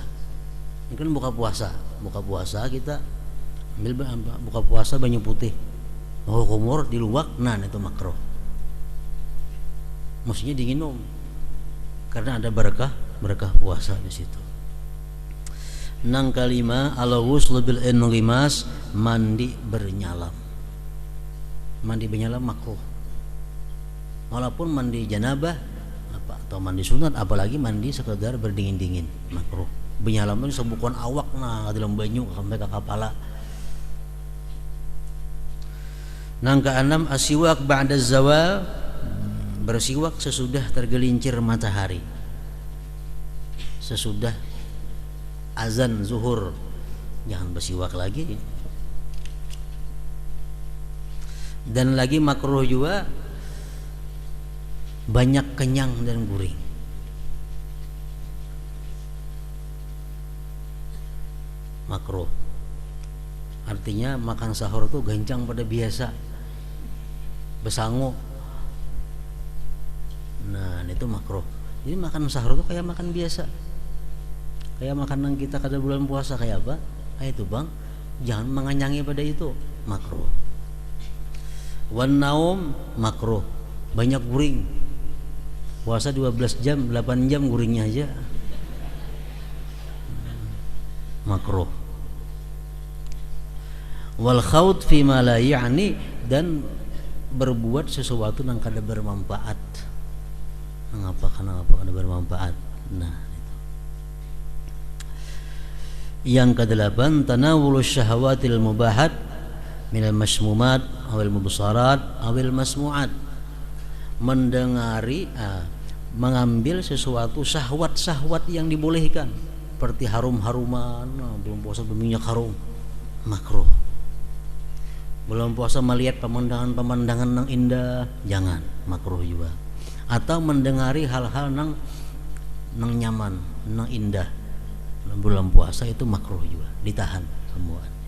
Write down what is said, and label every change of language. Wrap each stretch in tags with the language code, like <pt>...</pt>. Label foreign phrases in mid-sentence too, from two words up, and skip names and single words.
<bjn>Mungkin buka puasa kita ambil buka puasa banyu putih. Oh, kumur diluak, nah itu makruh. Mestinya diminum. Karena ada berkah puasa di situ. Nang kalima</bjn> <ar>الغسل بالانغماس,</ar> <bjn>mandi bernyalam. Mandi bernyalam makruh. Walaupun mandi janabah atau mandi sunat, apalagi mandi sekedar berdingin-dingin, makruh. Bernyalam itu sebukuan awak nah dalam banyu sampai ke kepala. Nang keenam</bjn> <ar>السواك بعد الزوال,</ar> <bjn>bersiwak sesudah tergelincir matahari. Sesudah azan zuhur jangan bersiwak lagi. Dan lagi makruh juga banyak kenyang dan gurih. Makruh artinya makan sahur tuh gancang pada biasa, besangu. Nah itu makruh. Jadi makan sahur tuh kayak makan biasa, kayak makanan kita kada bulan puasa kayak apa? Itu bang, jangan menganyangi pada itu, makruh.</bjn> <ar>والنوم</ar> <bjn>makruh, banyak guring. Puasa 12 jam, 8 jam guringnya aja, makruh.</bjn> <ar>والخوض فيما لا يعني,</ar> <bjn>dan berbuat sesuatu yang kada bermanfaat. Kenapa kada bermanfaat? Nah, yang kedelapan</bjn> <ar>تناول الشهوات المباحات من المشمومات أو المبصرات أو المسموعات,</ar> <bjn>mendengari mengambil sesuatu syahwat-syahwat yang dibolehkan seperti harum-haruman. Belum puasa berminyak harum, makruh. Belum puasa melihat pemandangan-pemandangan yang indah, jangan, makruh juga. Atau mendengari hal-hal yang nyaman, yang indah, bulan puasa itu makruh juga, ditahan semua.</bjn>